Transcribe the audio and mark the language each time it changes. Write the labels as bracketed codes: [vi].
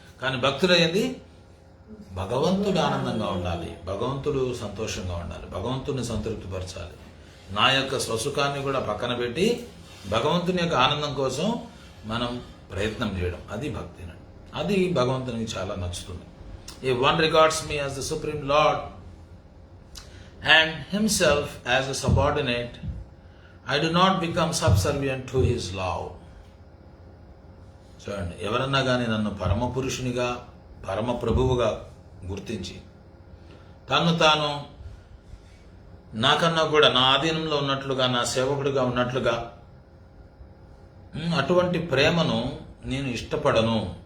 [te] కానీ భక్తులయ్యేది భగవంతుడు ఆనందంగా ఉండాలి, భగవంతుడు సంతోషంగా ఉండాలి, భగవంతుడిని సంతృప్తిపరచాలి. నా యొక్క స్వసుఖాన్ని కూడా పక్కన పెట్టి భగవంతుని యొక్క ఆనందం కోసం మనం ప్రయత్నం చేయడం, అది భక్తి. అది భగవంతునికి చాలా నచ్చుతుంది. [en] If one regards me as the Supreme Lord and himself as a subordinate, I do not become subservient to his love. [te] చూడండి, ఎవరన్నా కానీ నన్ను పరమ పురుషునిగా, పరమ ప్రభువుగా గుర్తించి తను తాను నాకన్నా కూడా నా ఆధీనంలో ఉన్నట్లుగా, నా సేవకుడిగా ఉన్నట్లుగా, అటువంటి ప్రేమను నేను ఇష్టపడను.